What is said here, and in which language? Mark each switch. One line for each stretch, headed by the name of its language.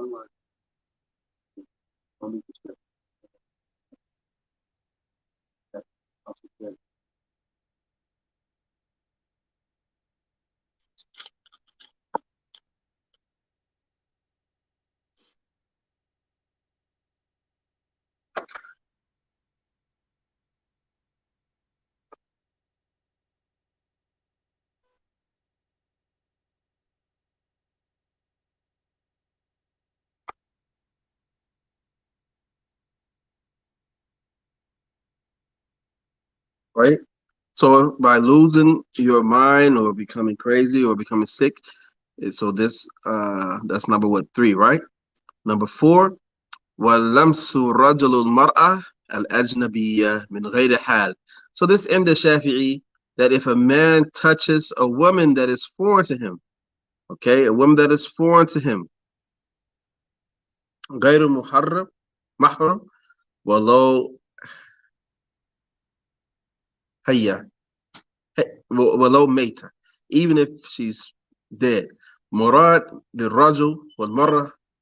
English: So right. So by losing your mind or becoming crazy or becoming sick, so this that's number what, three, right? Number four,
Arabic: وَلَمْسُ رَجُلُ الْمَرْأَةِ الْأَجْنَبِيَّةِ مِنْ غَيْرِ حَالٍ.
English: So this in the Shafi'i, that if a man touches a woman that is foreign to him, okay, a woman that is foreign to him,
Arabic: غير محرم ولو هي ولو ميتة,
English: even if she's dead.
Arabic: مراد بالرجل والمرة